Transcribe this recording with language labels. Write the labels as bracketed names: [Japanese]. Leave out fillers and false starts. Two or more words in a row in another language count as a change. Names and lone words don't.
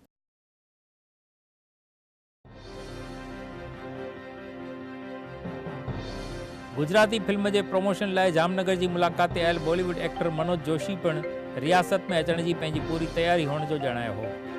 [Sindhi] गुजराती फिल्म के प्रमोशन लाए जामनगर की मुलाकात आयल बॉलीवुड एक्टर मनोज जोशी पिण रियासत में अचण की पंहिंजी पूरी तैयारी होने जो जणायो हो।